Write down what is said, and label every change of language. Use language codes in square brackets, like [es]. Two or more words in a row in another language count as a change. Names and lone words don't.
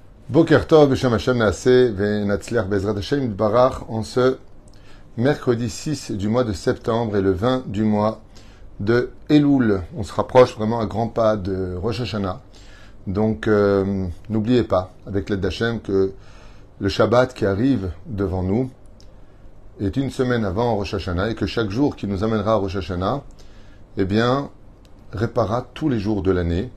[he] בוקר טוב בשם השם נעשה ונצליח בעזרת השם ברוך, [fr] en ce mercredi 6 du mois de septembre et le 20 du mois de Elul. On se rapproche vraiment à grands pas de Rosh Hashanah. Donc, n'oubliez pas, avec l'aide d'Hachem, que le Shabbat qui arrive devant nous est une semaine avant Rosh Hashanah et que chaque jour qui nous amènera à Rosh Hashanah, eh bien, réparera tous les jours de l'année.